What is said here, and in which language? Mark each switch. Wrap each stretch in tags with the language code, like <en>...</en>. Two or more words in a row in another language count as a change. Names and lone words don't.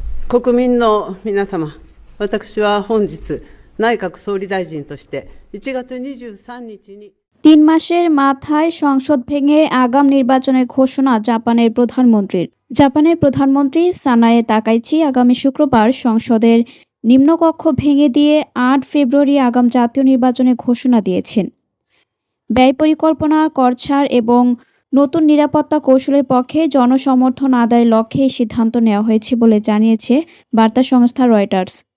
<ja>国民の皆様、私は本日、内閣総理大臣として1月23日に</ja> <bn>তিন মাসের মাথায় সংসদ ভেঙে আগাম নির্বাচনের ঘোষণা জাপানের প্রধানমন্ত্রী সানায়ে তাকাইচি আগামী শুক্রবার সংসদের নিম্নকক্ষ ভেঙে দিয়ে ৮ ফেব্রুয়ারি আগাম জাতীয় নির্বাচনের ঘোষণা দিয়েছেন। ব্যয় পরিকল্পনা, কর ছাড় এবং নতুন নিরাপত্তা কৌশলের পক্ষে জনসমর্থন আদায়ের লক্ষ্যে এই সিদ্ধান্ত নেওয়া হয়েছে বলে জানিয়েছে বার্তা সংস্থা রয়টার্স।</bn>